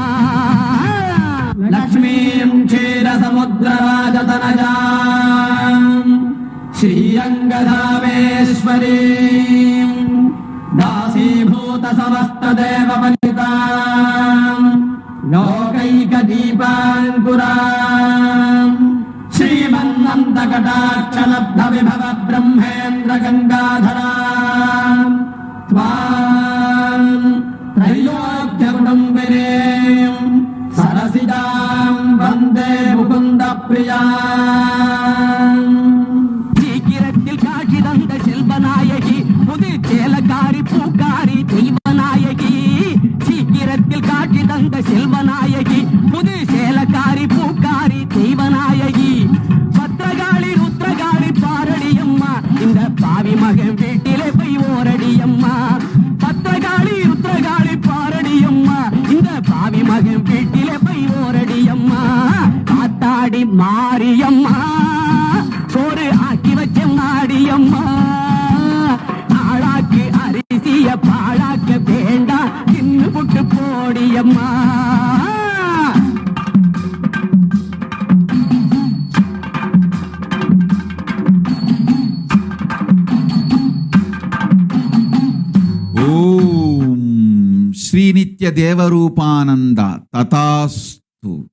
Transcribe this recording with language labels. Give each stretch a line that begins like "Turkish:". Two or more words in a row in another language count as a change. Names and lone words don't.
Sanskrit: लक्ष्मीं क्षीरसमुद्रराजतनयां श्रीरङ्गधामेश्वरीं दासीभूत समस्तदेववनितां लोकैकदीपाङ्कुराम् श्रीमन्नन्दकटाक्षलब्धविभव ब्रह्मेन्द्र गङ्गाधराम् त्वाम् त्रैलोक्यकुटुम्बिनीम् सरसिजाम् वन्दे मुकुन्दप्रियाम्.
Tamil: சீக்கிரத்தில் காட்சி தந்த செல்வநாயகி புது சேலக்காரி பூக்காரி தெய்வநாயகி. சீக்கிரத்தில் காட்சி தந்த செல்வநாயகி புது சேலக்காரி பூக்காரி தெய்வநாயகி. பத்திரகாளி ருத்ரகாளி பாரடியம்மா இந்த பாவி மகன் வீட்டிலே போய் ஓரடியம்மா. பத்திரகாளி ருத்ரகாளி பாரடியம்மா இந்த பாவி மகன் வீட்டிலே போய் ஓரடியம்மா. ஆத்தாடி மாரியம்மா சோறு ஆக்கி வச்ச மாடியம்மா. ஆளாக்கு அரிசிய பாழாக்க வேண்டாம் தின்னு புட்டு போடியம்மா.
Sanskrit: ಓಂ. ಶ್ರೀ ನಿತ್ಯ ದೇವರೂಪಾನಂದ ತಥಾಸ್ತು.